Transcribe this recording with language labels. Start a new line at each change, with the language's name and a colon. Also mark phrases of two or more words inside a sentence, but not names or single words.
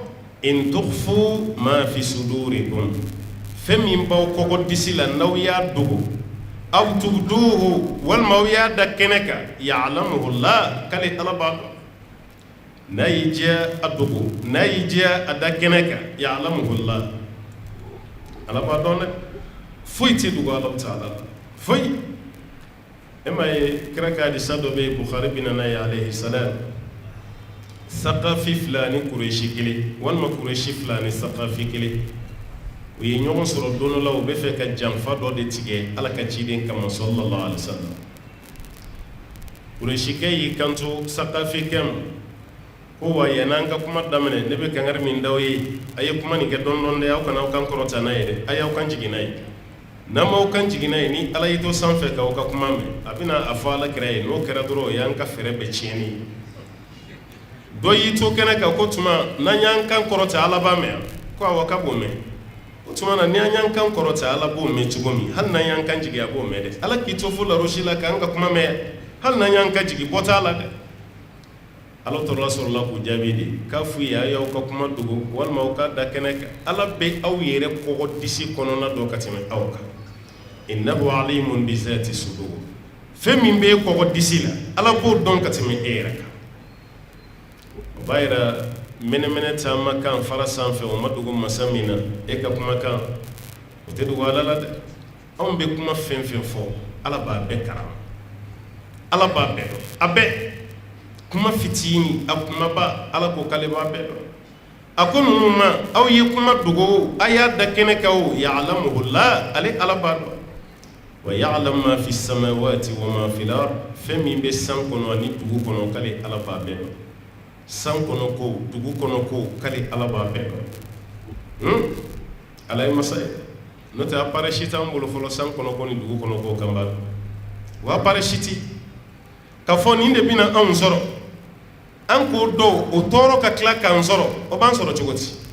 Arabic: إن تخفوا ما في صدوركم
Bambara: fɛn min b'aw kɔkɔ disi la n'aw y'a dogo
Arabic: أو تبدوه
Bambara: walima aw y'a da kɛnɛ kan
Arabic: يعلمه الله
Bambara: k'ale Ala b'a dɔn n'a y'i diya a dogo n'a y'i diya a da kɛnɛ kan
Arabic: يعلمه الله
Bambara: Ala b'a dɔn dɛ foyi tɛ dogo Ala ta'ala la foyi e ma ye kira ka hadisa dɔ bɛ yen Bukhari bɛ na n'a ye
Arabic: عليه السلام
Bambara: Saqafi fila ni Kureshi kelen walima Kureshi fila ni Saqafi kelen u ye ɲɔgɔn sɔrɔ don dɔ la u bɛ fɛ ka janfa dɔ de tigɛ Ala ka ciden kama sallallahu alaihi wasallam Kureshikɛ y'i kanto Saqafikɛ ma ko wa yan'an ka kuma daminɛ ne bɛ kangari min d'aw ye a ye kuma nin kɛ dɔɔni dɛ aw kana aw kan kɔrɔta n'a ye dɛ a y'aw kan jigin n'a ye n'an m'aw kan jigin n'a ye ni Ala y'i to sanfɛ k'aw ka kuma mɛn a bɛna a fɔ Ala kira ye n'o kɛra dɔrɔn o y'an ka fɛɛrɛ bɛɛ tiɲɛni ye dɔ y'i to kɛnɛ kan ko tuma n'an y'an kan kɔrɔta Ala b'a mɛn ko awɔ k'a b'o mɛn o tuma na ni an y'an kan kɔrɔta Ala b'o mɛn cogo min hali n'an y'an kan jigin a b'o mɛn dɛ Ala k'i to fo larosi la k'an ka kuma mɛn hali n'an y'an kan jigin bɔ t'a la dɛ Ala tɔrɔla sɔrɔla k'u jaabi de k'a f'u ye a y'aw ka kuma dogo walima aw ka da kɛnɛ kan Ala bɛ aw yɛrɛ kɔkɔ disi kɔnɔna dɔ ka tɛmɛ aw kan
Arabic: إنه عليم بذات الصدور
Bambara: fɛn min bɛ kɔkɔ disi la Ala b'o dɔn ka tɛmɛ e yɛrɛ kan o b'a yira mɛnɛmɛnɛ caman kan fara sanfɛ o ma dogo masa min na e ka kumakan o tɛ dogo Ala la dɛ anw bɛ kuma fɛn fɛn fɔ Ala b'a bɛɛ karama Ala b'a bɛɛ dɔn a bɛɛ kuma fitini a kumaba Ala ko k'ale b'a bɛɛ dɔn a ko ninnu ma aw ye kuma dogo a y'a da kɛnɛ kan o ya'lamuhu Allah ale Ala b'a dɔn
Arabic: ويعلم ما في السماوات وما في الأرض
Bambara: fɛn min bɛ san kɔnɔ ani dugu kɔnɔ k'ale Ala b'a bɛɛ dɔn san kɔnɔ ko dugu kɔnɔ ko k'ale Ala b'a bɛɛ dɔn Ala ye masa ye n'o tɛ appareil si t'an bolo fɔlɔ san kɔnɔ ko ni dugu kɔnɔ ko kan b'a dɔn wa appareil si ti ka fɔ nin de bɛna anw sɔrɔ an k'o dɔw o tɔɔrɔ ka tila k'an sɔrɔ o b'an sɔrɔ cogo di